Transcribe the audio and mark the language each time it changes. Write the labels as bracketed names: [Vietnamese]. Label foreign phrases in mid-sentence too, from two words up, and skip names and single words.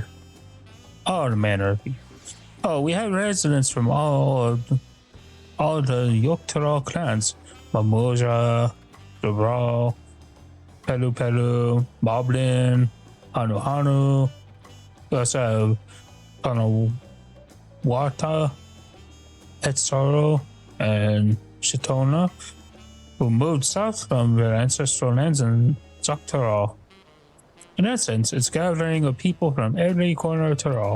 [English] All the manner of people. Oh, we have residents from all the Yoktara clans. Mamoja, Dobral, Pelu Pelu, Moblin, Hanu Hanu. We also have Kanawata, Etsaro, and Shitona, who moved south from their ancestral lands in Zaktara. In essence, it's gathering of people from every corner of Tyrol.